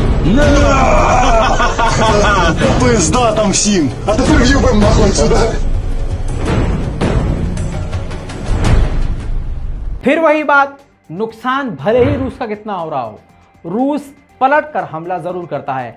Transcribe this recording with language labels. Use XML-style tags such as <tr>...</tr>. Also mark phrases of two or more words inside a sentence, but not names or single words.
<uk>Пизда там всім! А тепер їбем нахуй сюди!</uk> <hi>फिर वही बात, नुकसान भले ही रूस का कितना हो रहा हो, रूस पलट कर हमला जरूर करता है।</hi>